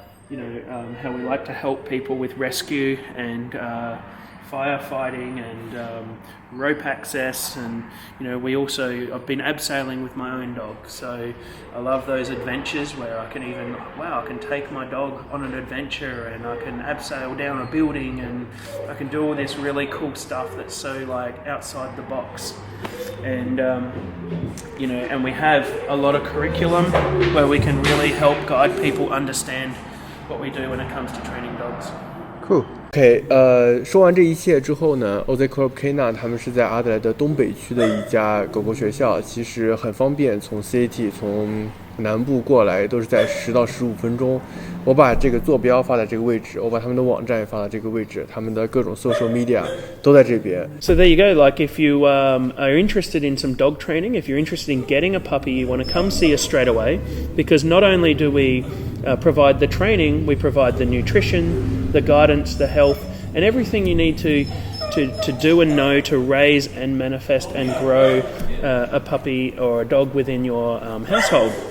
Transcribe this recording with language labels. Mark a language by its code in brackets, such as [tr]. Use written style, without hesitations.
[en] how we like to help people with rescue and firefighting and rope access, and I've been abseiling with my own dog, so I love those adventures where I can take my dog on an adventure and I can abseil down a building and I can do all this really cool stuff that's so outside the box. And and we have a lot of curriculum where we can really help guide people understand what we do when it comes to training dogs. Cool. [zh] OK， 说完这一切之后呢 ，OZCORP K9 他们是在阿德莱德东北区的一家狗狗学校，其实很方便，从 CAT 从南部过来都是在10到15分钟。我把这个坐标发在这个位置，我把他们的网站也发在这个位置，他们的各种 social media 都在这边。 [en] So there you go. Like if you are interested in some dog training, if you're interested in getting a puppy, you want to come see us straight away, because not only do we provide the training, we provide the nutrition, the guidance, the health, and everything you need to do and know to raise and manifest and grow a puppy or a dog within your household.